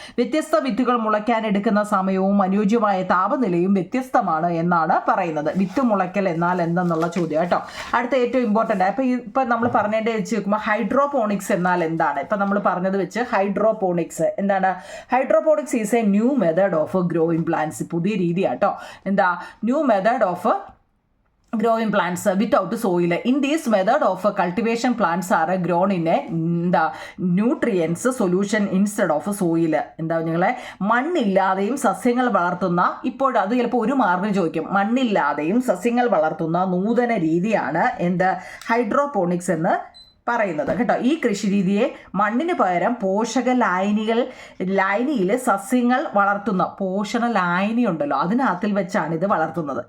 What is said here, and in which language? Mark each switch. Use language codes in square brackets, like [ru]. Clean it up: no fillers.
[ml] വ്യത്യസ്ത വിത്തുകൾ മുളയ്ക്കാൻ എടുക്കുന്ന സമയവും അനുയോജ്യമായ താപനിലയും വ്യത്യസ്തമാണ് എന്നാണ് പറയുന്നത്. വിത്ത് മുളയ്ക്കൽ എന്നാൽ എന്തെന്നുള്ള ചോദ്യം കേട്ടോ. അടുത്ത ഏറ്റവും ഇമ്പോർട്ടൻ്റ് ഇപ്പം നമ്മൾ പറഞ്ഞതിൻ്റെ വെച്ച് നോക്കുമ്പോൾ ഹൈഡ്രോപോണിക്സ് എന്നാൽ എന്താണ്? ഇപ്പം നമ്മൾ പറഞ്ഞത് വെച്ച് ഹൈഡ്രോപോണിക്സ് എന്താണ്? [en] Hydroponics is a new method of growing plants. [ml] പുതിയ രീതിയാട്ടോ. എന്താ? [en] New method of growing plants without soil. In this method of cultivation, plants are grown in a nutrients solution instead of soil. [ml] എന്താ നിങ്ങളെ? മണ്ണില്ലാതെയും സസ്യങ്ങൾ വളർത്തുന്ന, ഇപ്പോൾ അത് ചിലപ്പോൾ ഒരു മാർക്കിന് ചോദിക്കും, മണ്ണില്ലാതെയും സസ്യങ്ങൾ വളർത്തുന്ന നൂതന രീതിയാണ് എന്ത്? ഹൈഡ്രോപോണിക്സ് എന്ന് പറയുന്നത് കേട്ടോ. ഈ കൃഷിരീതിയെ മണ്ണിന് പകരം പോഷക ലായനിയിൽ സസ്യങ്ങൾ വളർത്തുന്ന പോഷണ ലായനി ഉണ്ടല്ലോ അതിനകത്തിൽ വെച്ചാണ് ഇത് വളർത്തുന്നത്.